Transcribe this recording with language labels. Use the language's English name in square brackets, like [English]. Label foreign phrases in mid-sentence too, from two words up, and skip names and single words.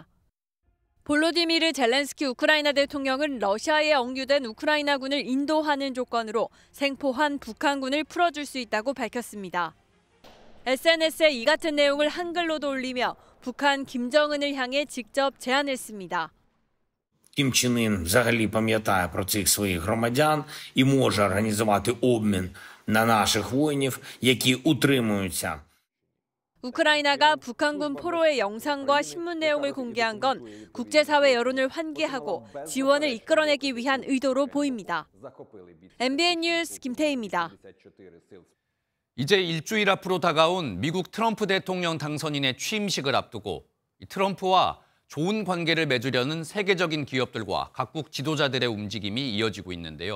[Korean] 볼로디미르 젤렌스키 우크라이나 대통령은 러시아에 억류된 우크라이나군을 인도하는 조건으로 생포한 북한군을 풀어줄 수 있다고 밝혔습니다. SNS에 이 같은 내용을 한글로도 올리며 북한 김정은을 향해 직접 제안했습니다. [Ukrainian] Кім Чен Ін взагалі пам'ятає про цих своїх громадян і може організувати обмін на наших воїнів, які утримуються. [Korean] 우크라이나가 북한군 포로의 영상과 신문 내용을 공개한 건 국제사회 여론을 환기하고 지원을 이끌어내기 위한 의도로 보입니다. MBN 뉴스 김태희입니다. 이제 일주일 앞으로 다가온 미국 트럼프 대통령 당선인의 취임식을 앞두고 트럼프와 좋은 관계를 맺으려는 세계적인 기업들과 각국 지도자들의 움직임이 이어지고 있는데요.